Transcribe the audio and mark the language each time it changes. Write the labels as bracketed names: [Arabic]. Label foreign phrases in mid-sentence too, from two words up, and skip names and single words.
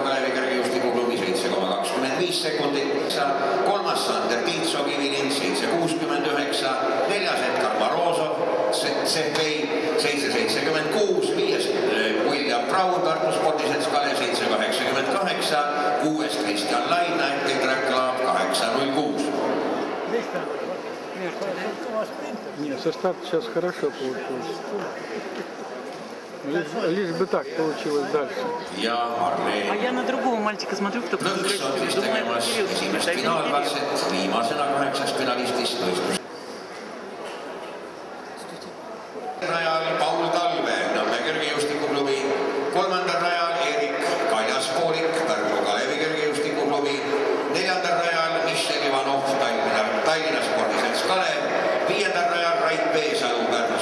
[Estonian] Kalevi kergejõustikuklubi 7,25 sekundit, kolmas Sander Tiitso Kivilind 7,69, neljas Edgar Marozov, CFI 7,76, viies William Braun Tartu spordiselts Kalev 7,88, kuues Kristjan Laina Track Club 8,06. [Russian] Нет, со старта сейчас хорошо получилось. Лишь бы так получилось дальше. А я на другого мальчика смотрю, кто [Estonian] Lõks on siis tegemas esimest finaalkatset, viimasena 8. finalistist võistlus. Rajal Paul Talve, Nõmme kergejõustikuklubi, kolmandal rajal Erik Kaljaspoolik, Pärnu Kalevi kergejõustikuklubi, neljandal rajal Michel Ivanov, Tallinna spordiselts Kalev, viiendal rajal Rait Veesalu,